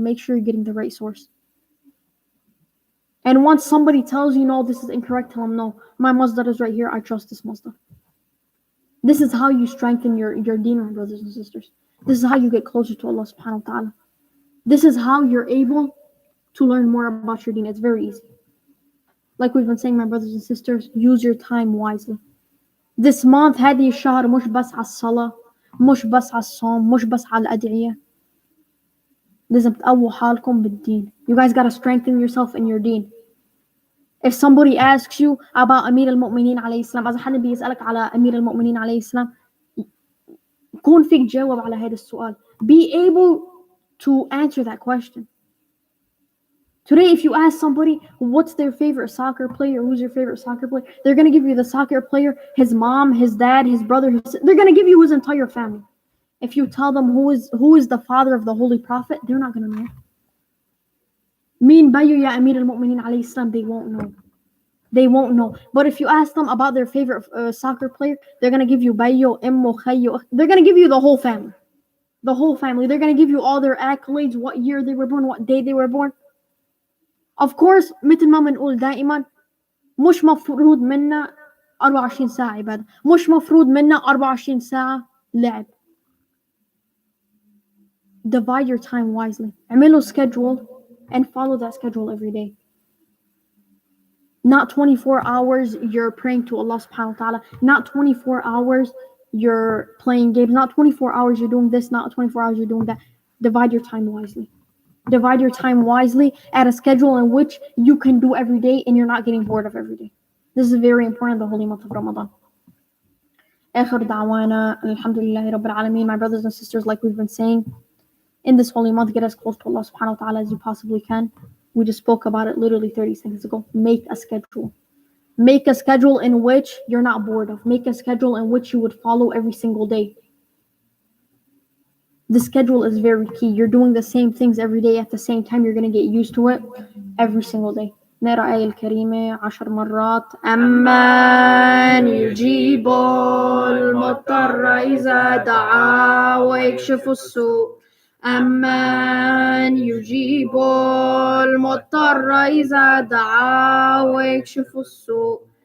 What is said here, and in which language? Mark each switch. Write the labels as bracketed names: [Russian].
[English] Make sure you're getting the right source. And once somebody tells you, no, this is incorrect, tell them, no, my masdar is right here. I trust this masdar. This is how you strengthen your deen, my brothers and sisters. This is how you get closer to Allah subhanahu wa ta'ala. This is how you're able to learn more about your deen. It's very easy. Like we've been saying, my brothers and sisters, use your time wisely. This month, [Arabic] هذه الشهر مش بس على الصلاة، مش بس على الصوم، مش بس على الأدعية. لازم تقووا حالكم بالدين. [English] You guys gotta strengthen yourself in your deen. If somebody asks you about Amir al-Mu'mineen alayhi salam, [Arabic] إذا حد بيسألك على أمير المؤمنين عليه السلام، كون فيك جاوب على هذا السؤال. [English] Be able to answer that question. Today, if you ask somebody what's their favorite soccer player, who's your favorite soccer player, they're going to give you the soccer player, his mom, his dad, his brother, they're going to give you his entire family. If you tell them who is the father of the Holy Prophet, they're not going to know. [Arabic] Min bayu ya Amir al-Mu'mineen alayhi salam, [English] they won't know. They won't know. But if you ask them about their favorite soccer player, they're gonna give you [Arabic] Bayo, Immo, Khayo. [English] They're gonna give you the whole family. The whole family. They're gonna give you all their accolades, what year they were born, what day they were born. Of course [Arabic] مثل ما بنقول دائما مش مفروض منا 24 ساعة عبادة، مش مفروض منا 24 ساعة لعب. [English] Divide your time wisely. [Arabic] اعملوا [English] schedule and follow that schedule every day. Not 24 hours you're praying to Allah subhanahu wa ta'ala. Not 24 hours you're playing games. Not 24 hours you're doing this. Not 24 hours you're doing that. Divide your time wisely. Divide your time wisely at a schedule in which you can do every day and you're not getting bored of every day. This is very important, the holy month of Ramadan. [Arabic] آخر دعوانا alhamdulillahi rabbil alameen. [English] My brothers and sisters, like we've been saying, in this holy month, get as close to Allah subhanahu wa ta'ala as you possibly can. We just spoke about it literally 30 seconds ago. Make a schedule. Make a schedule in which you're not bored of. Make a schedule in which you would follow every single day. The schedule is very key. You're doing the same things every day at the same time. You're going to get used to it every single day. [Arabic] نقرأ آية الكريمة 10 مرات. أمن يجيب المضطر إذا دعا ويكشف السوء. أمن يجيب المضطر إذا دعا ويكشف السوء.